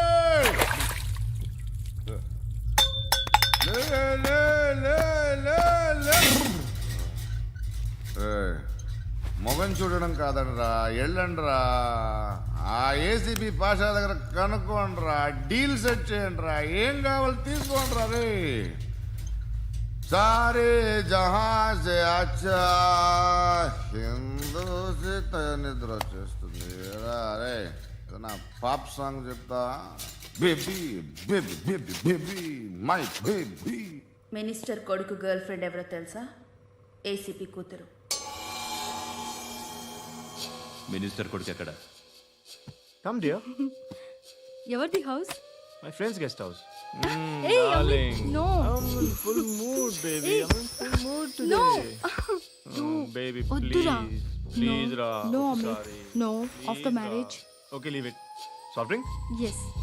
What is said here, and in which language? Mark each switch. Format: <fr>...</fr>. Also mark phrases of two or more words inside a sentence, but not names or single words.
<te>మొగం చూడడం కాదండ్రా, ఎళ్ళండ్రా. ఆ ఏసీబీ పాషా దగ్గర కనుక్కోండ్రా,</te> <en>deal set</en> <te>చేయండిరా, ఏం కావాలి తీసుకోండిరా రే.</te> <hi>सारे जहाँ से अच्छा हिंदू से</hi> <te>నిద్ర వచ్చేస్తుంది రే.</te> <en>నా pop song చెప్తా. baby baby baby baby my baby.</en> <te>మినిస్టర్ కొడుకు</te> <en>girl friend</en> <te>ఎవరో తెలుసా? ఏసీపీ కూతురు. మినిస్టర్ కొడుకు ఎక్కడ?</te> <en>come dear.</en> <te>ఎవరిది హౌస్?</te> <en>my friend's guest house. నో full mood baby. full mood today. Baby</en> <te>వద్దురా. please రా.</te> <en>No, Sorry. no. After marriage. Okay, leave it. Soft drink? Yes.</en>